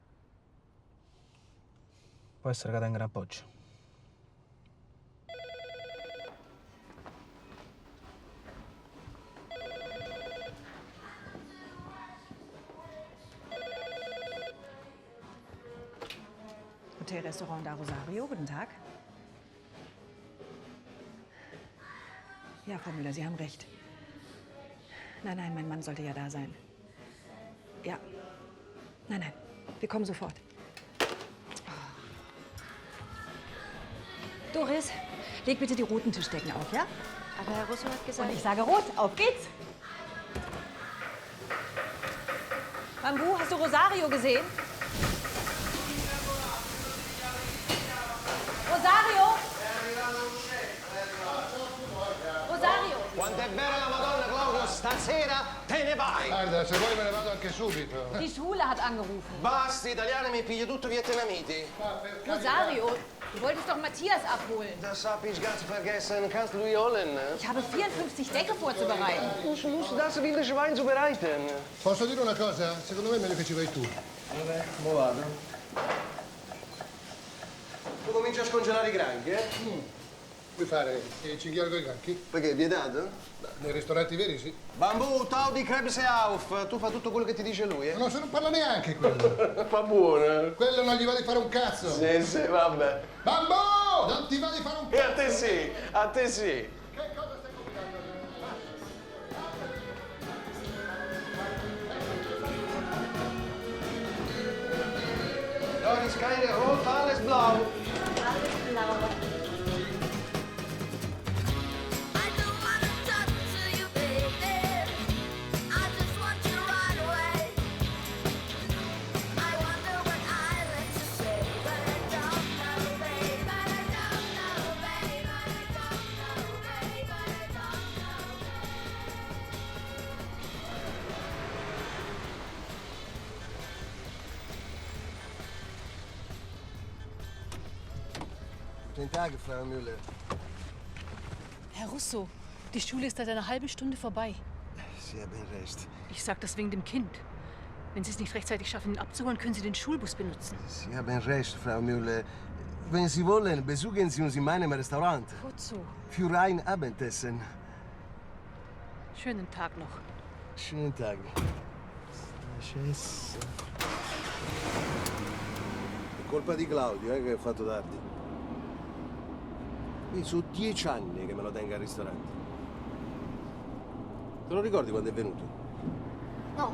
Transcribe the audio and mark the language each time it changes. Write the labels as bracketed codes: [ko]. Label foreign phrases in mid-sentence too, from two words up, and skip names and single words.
[it] Può essere che tenga un appoggio. [de] Hotelrestaurant da Rosario, guten Tag. Ja, Frau Müller, Sie haben recht. Nein, nein, mein Mann sollte ja da sein. Ja. Nein, nein, wir kommen sofort. Doris, leg bitte die roten Tischdecken auf, ja? Aber Herr Russo hat gesagt... Und ich sage rot, auf geht's! Bambu, hast du Rosario gesehen? Rosario! Rosario! [it] Quanto è vera la Madonna, Claudio, stasera te ne vai! Guarda, se vuoi me ne vado anche subito. [de] Die Schule hat angerufen. [it] Basta, italiani, mi pigli tutto vietnamiti. [de] Rosario, du wolltest doch Matthias abholen. Das hab ich ganz vergessen. Kannst du die holen? Ich habe 54 Decke vorzubereiten. Ich muss das wilde Schwein zubereiten. [it] Posso dire una cosa? Secondo me è meglio che ci vai tu. Vabbè, mo vado. Tu cominci a scongelare i granchi, eh? Vuoi fare il cinghiale con i granchi? Perché è vietato? Nei ristoranti veri sì. Bambù, tau di Krebs e Auf. Tu fa tutto quello che ti dice lui, eh? No, se non parla neanche quello. Fa buono. Quello non gli va di fare un cazzo. Sì, vabbè. Bambù! Non ti va di fare un E cazzo. a te sì, a te sì. Che cosa stai combinando? [de] Doris, keine rot, alles blau. [en] I don't wanna talk to you, baby. I just want you right away. I wonder what I like to say, but I don't know, babe. But I don't know, babe. But I don't know, babe. But I don't know, [de] Guten Tag, Frau Müller. Herr Russo, die Schule ist seit einer halben Stunde vorbei. Sie haben recht. Ich sag das wegen dem Kind. Wenn Sie es nicht rechtzeitig schaffen, ihn abzuholen, können Sie den Schulbus benutzen. Sie haben recht, Frau Müller. Wenn Sie wollen, besuchen Sie uns in meinem Restaurant. Wozu? Für ein Abendessen. Schönen Tag noch. Schönen Tag. [it] È colpa di Claudio, che ho fatto tardi. Io sono 10 anni che me lo tengo al ristorante. Te lo ricordi quando è venuto? no.